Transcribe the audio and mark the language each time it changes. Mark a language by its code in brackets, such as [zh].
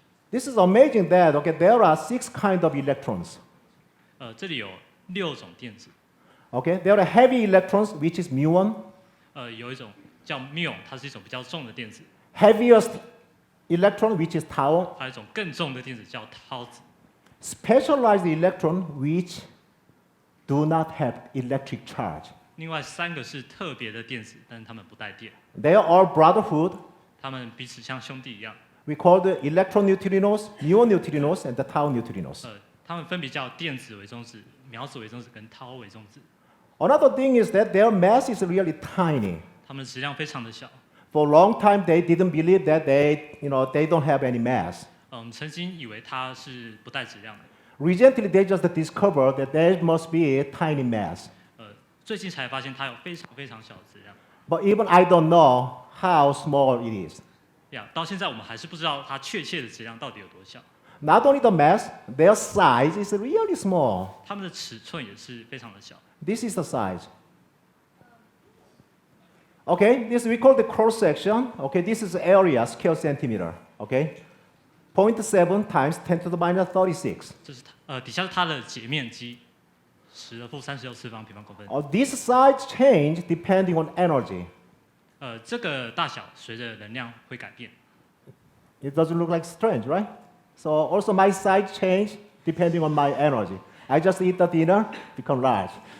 [en] This is amazing that there are 6 kinds of electrons. [zh] 这里有6种电子， [en] Okay, there are heavy electrons, which is muon. [zh] 有一种叫 muon，它是一种比较重的电子， [en] Heaviest electron, which is tau. [zh] 还有一种更重的电子叫涛子。 [en] Specialized electron, which do not have electric charge. [zh] 另外3个是特别的电子，但是它们不带电， [en] They are all brotherhood. [zh] 它们彼此像兄弟一样。 [en] We call the electron neutrinos, muon neutrinos, and the tau neutrinos. [zh] 它们分别叫电子微中子、秒子微中子跟涛微中子。 [en] Another thing is that their mass is really tiny. [zh] 它们质量非常的小。 [en] For a long time, they didn't believe that they don't have any mass. [zh] 我们曾经以为它是不带质量的， [en] Recently, they just discovered that there must be a tiny mass. [zh] 最近才发现它有非常非常小的质量。 [en] But even I don't know how small it is. [zh] 到现在我们还是不知道它确切的质量到底有多小。 [en] Not only the mass, their size is really small. [zh] 它们的尺寸也是非常的小。 [en] This is the size. Okay, this we call the cross section. Okay, this is area, square centimeter. Okay, 0.7 times 10 to the minus 36. [zh] 这是底下是它的截面积，10⁻36次方平方公分。 [en] This size change depending on energy. [zh] 这个大小随着能量会改变。 [en] It doesn't look like strange, right? So also my size change depending on my energy. I just eat the dinner, become large.